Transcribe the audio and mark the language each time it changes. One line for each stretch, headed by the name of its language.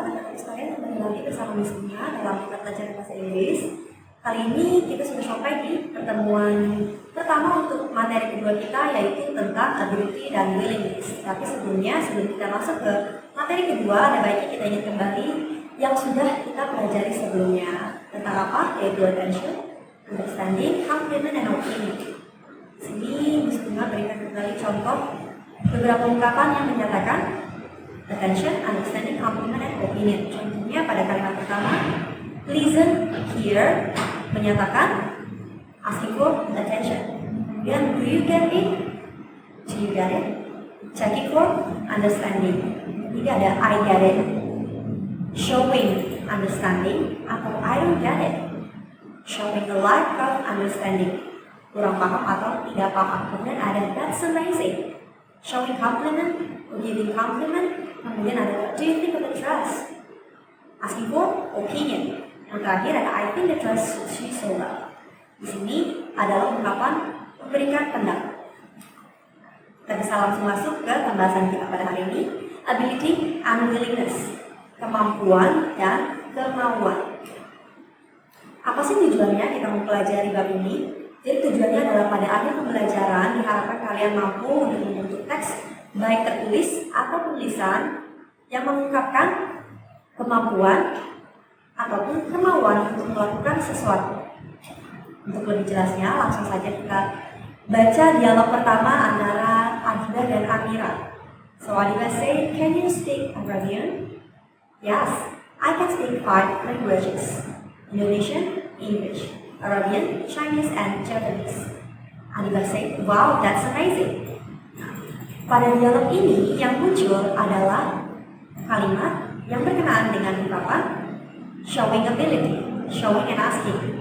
Indonesian: Anak-anak sekalian, kembali lagi bersama Miss Nia dalam kita belajar bahasa Inggris. Kali ini kita sudah sampai di pertemuan pertama untuk materi kedua kita, yaitu tentang ability dan willingness. Tapi sebelum kita masuk ke materi kedua, ada baiknya kita ingat kembali yang sudah kita pelajari sebelumnya. Tentang apa?
English: Yaitu attention, understanding, compliment, and opinion.
Indonesian: Sini Miss Nia berikan kembali contoh beberapa ungkapan yang menyatakan
English: attention, understanding, compliment, and opinion.
Indonesian: Contohnya pada kalimat pertama,
English: listen, hear,
Indonesian: menyatakan
English: asking for attention. Kemudian, do you get it? Do you get it? Checking for understanding.
Indonesian: Jadi ada
English: I get it, showing understanding,
Indonesian: atau
English: I don't get it, showing a lack of understanding,
Indonesian: kurang paham atau tidak paham. Kemudian ada
English: that's amazing, showing compliment, giving compliment.
Indonesian: Kemudian ada
English: what do you think of the dress? Asking for opinion.
Indonesian: Yang terakhir ada
English: I think the dress suits you so well.
Indonesian: Di sini adalah ungkapan memberikan pendapat. Kita bisa langsung masuk ke pembahasan kita pada hari ini.
English: Ability and willingness,
Indonesian: kemampuan dan kemauan. Apa sih tujuannya kita mempelajari bab ini? Jadi tujuannya adalah pada akhir pembelajaran diharapkan kalian mampu untuk membentuk teks baik tertulis atau tulisan yang mengungkapkan kemampuan ataupun kemauan untuk melakukan sesuatu. Untuk lebih jelasnya, langsung saja kita baca dialog pertama antara Adiba dan Amira.
English: So Adiba say, "Can you speak Arabian?" "Yes, I can speak 5 languages: Indonesian, English, Arabian, Chinese, and Japanese." Adiba say, "Wow, that's amazing."
Indonesian: Pada dialog ini yang muncul adalah kalimat yang berkenaan dengan ungkapan
English: showing ability, showing and asking.